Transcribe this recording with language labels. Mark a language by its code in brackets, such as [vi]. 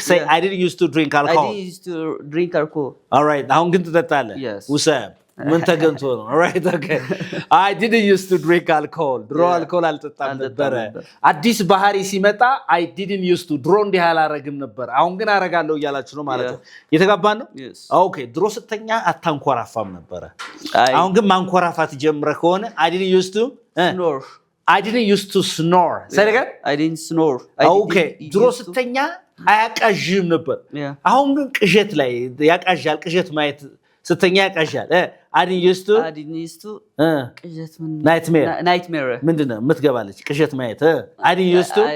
[en] Say I didn't used to drink alcohol. I didn't used to drink alcohol. All right. [am] አሁን ግን ትጠጣለህ? ውሰብ ምን ተገንቶ ነው? All right. Okay. I didn't used to drink alcohol. ድሮ አልኮል አልጠጣም ነበር። አዲስ ባህሪ ሲመጣ [en] I didn't used to [am] ድሮ እንዲህ አላረግም ነበር አሁን ግን አረጋለሁ እያላችሁ ነው ማለት ነው። የተጋባን ነው? Okay. ድሮ ስተኛ አታንኮራፋም ነበር። አሁን ግን ማንኮራፋት ጀምረህ ከሆነ [en] I didn't used to snore. I didn't used to snore. Say it again? I didn't snore. Okay. [am] ድሮ ስተኛ አያቃዥም ነበር። አሁን ግን ቅዠት ላይ ያቃዣል ቅዠት ማየት ስተኛ ያቃዣል [en] I didn't used to I didn't used to [am] ቅዠት [en] nightmare [am] ምንድነው የምትገባለች ቅዠት ማየት [en] I didn't used to